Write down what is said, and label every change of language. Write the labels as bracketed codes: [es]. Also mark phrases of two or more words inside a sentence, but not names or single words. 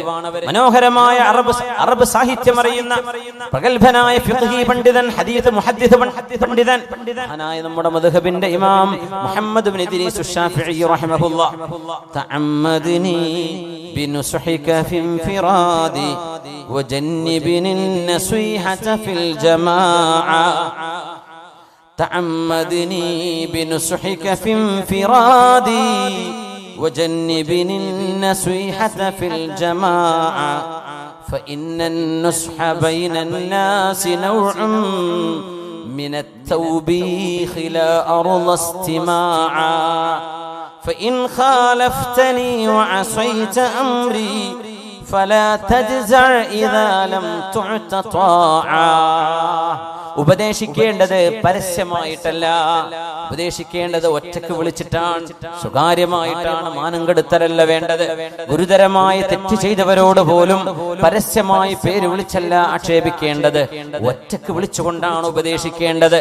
[ml] മനോഹരമായ അറബ് സാഹിത്യം അറിയുന്ന പ്രഗൽഭനായ ഫിഖ്ഹി പണ്ഡിതൻ, ഹദീസ് മുഹദ്ദിസ് പണ്ഡിതൻ, മഹാനായ നമ്മുടെ മദ്ഹബിന്റെ ഇമാം മുഹമ്മദ് ഇബ്നു ഇദ്രീസ് ശാഫിഈ റഹിമഹുല്ലാഹ്, [ar] تعمدني بنصحك في انفرادي وجنبني النصيحة في الجماعة تعمدني بنصحك في انفرادي وجنبني النصيحة في الجماعة فإن النصح بين الناس نوع من التوبيخ لا أرضى استماعا فإن خالفتني وعصيت أمري فلا تجزع إذا لم تعت طاعا. [ml] ഉപദേശിക്കേണ്ടത് പരസ്യമായിട്ടല്ല, ഉപദേശിക്കേണ്ടത് ഒറ്റക്ക് വിളിച്ചിട്ടാണ്, സ്വകാര്യമായിട്ടാണ്. മാനം കെടുത്തലല്ല വേണ്ടത്. ഗുരുതരമായ തെറ്റ് ചെയ്തവരോട് പോലും പരസ്യമായി പേര് വിളിച്ചല്ല ആക്ഷേപിക്കേണ്ടത്, ഒറ്റക്ക് വിളിച്ചുകൊണ്ടാണ് ഉപദേശിക്കേണ്ടത്.